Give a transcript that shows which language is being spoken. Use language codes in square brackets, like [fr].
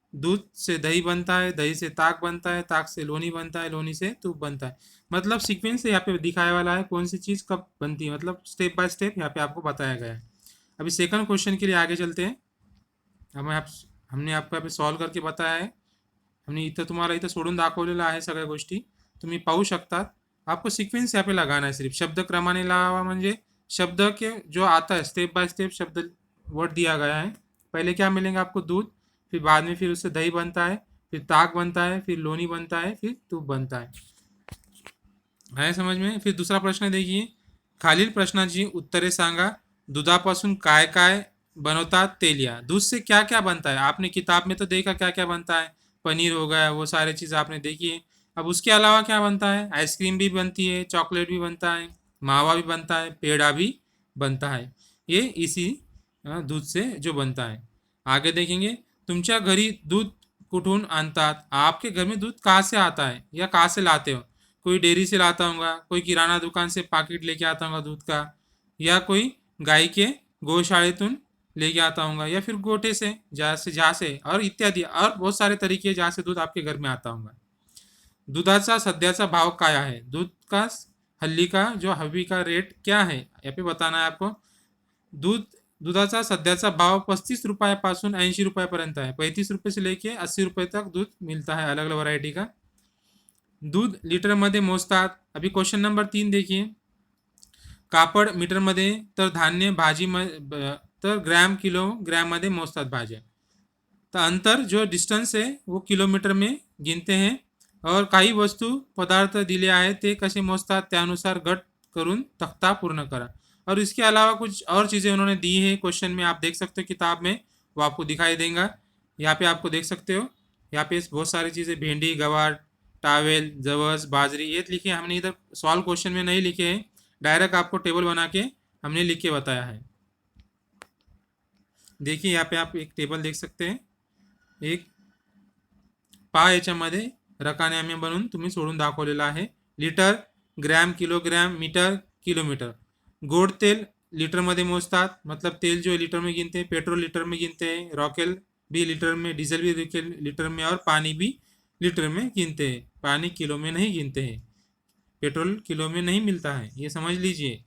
[hi] दूध से दही बनता है, दही से ताक बनता है, ताक से लोनी बनता है, लोनी से दूध बनता है। मतलब सीक्वेंस यहाँ पे दिखाया वाला है कौन सी चीज़ कब बनती है, मतलब स्टेप बाय स्टेप यहाँ पे आपको बताया गया है। अभी सेकंड क्वेश्चन के लिए आगे चलते हैं। हमने आपको यहाँ पे सॉल्व करके बताया है। [mr] हमने इथं तुम्हाला इथं सोडून दाखवलेलं आहे सगळ्या गोष्टी, तुम्ही पाहू शकतात। [hi] आपको सीक्वेंस यहाँ पे लगाना है। सिर्फ [mr] शब्द क्रमाने लावा म्हणजे [hi] शब्द के जो आता है स्टेप बाय स्टेप शब्द वर्ड दिया गया है। पहले क्या मिलेंगे आपको दूध, फिर बाद में फिर उससे दही बनता है, फिर ताक बनता है, फिर लोनी बनता है, फिर तूप बनता है समझ में। फिर दूसरा प्रश्न देखिए, [mr] खालील प्रश्नाची उत्तरे सांगा। दुधापासून काय काय बनवतात ते लिहा। [hi] दूध से क्या क्या बनता है आपने किताब में तो देखा क्या क्या बनता है, पनीर हो गया, वो सारे चीज़ आपने देखी है। अब उसके अलावा क्या बनता है, आइसक्रीम भी बनती है, चॉकलेट भी बनता है, मावा भी बनता है, पेड़ा भी बनता है। ये इसी दूध से जो बनता है। [mr] आगे देखेंगे, तुमच्या घरी दूध कुठून आणतात। [hi] आपके घर में दूध कहाँ से आता है या कहाँ से लाते हो। कोई डेयरी से लाता होगा, कोई किराना दुकान से पैकेट लेके आता होगा दूध का, या कोई गाय के गौशालेतून लेके आता होगा, या फिर गोटे से जहाँ से और इत्यादि और बहुत सारे तरीके जहाँ से दूध आपके घर में आता होगा। [mr] दुधाचा सध्याचा भाव काय आहे। [hi] दूध का हल्ली का जो हवी का रेट क्या है यहाँ पे बताना है आपको। [mr] दुधाचा सध्याचा भाव 35 रुपयापासून 80 रुपयापर्यंत है। [hi] 35 रुपये से लेके 80 रुपये तक दूध मिलता है अलग अलग वैरायटी का। [mr] दूध लीटर मध्ये मोजतात। [hi] अभी क्वेश्चन नंबर 3 देखिए, [mr] कापड मीटर मध्ये तर धान्य भाजी तर ग्रॅम किलोग्रॅम मध्ये मोजतात भाज्या। [hi] तो अंतर जो डिस्टन्स है वो किलोमीटर में गिनते हैं। [mr] और काही वस्तू पदार्थ दिले आहे ते कसे मोजतात त्यानुसार गट करून तख्ता पूर्ण करा। [hi] और इसके अलावा कुछ और चीज़ें उन्होंने दी है क्वेश्चन में, आप देख सकते हो किताब में, वो आपको दिखाई देगा। यहाँ पे आपको देख सकते हो, यहाँ पे बहुत सारी चीज़ें भिंडी, गवार, टावेल, जवस, बाजरी ये लिखे। हमने इधर सॉल्व क्वेश्चन में नहीं लिखे हैं, डायरेक्ट आपको टेबल बना के हमने लिख के बताया है। देखिए यहाँ पे आप एक टेबल देख सकते हैं। [mr] एक पा याच्यामध्ये रकाने आम्ही बनवून तुम्ही सोडून दाखवलेला आहे। [hi] Litre, gram, kilogram, metre, kilometre. गोड तेल लीटर में मोजतात, मतलब तेल जो लीटर में गिनते हैं, पेट्रोल लीटर में गिनते हैं, रॉकेल भी लीटर में, डीजल भी लीटर में, और पानी भी लीटर में गिनते हैं। पानी किलो में नहीं गिनते हैं, पेट्रोल किलो में नहीं मिलता है, ये समझ लीजिए।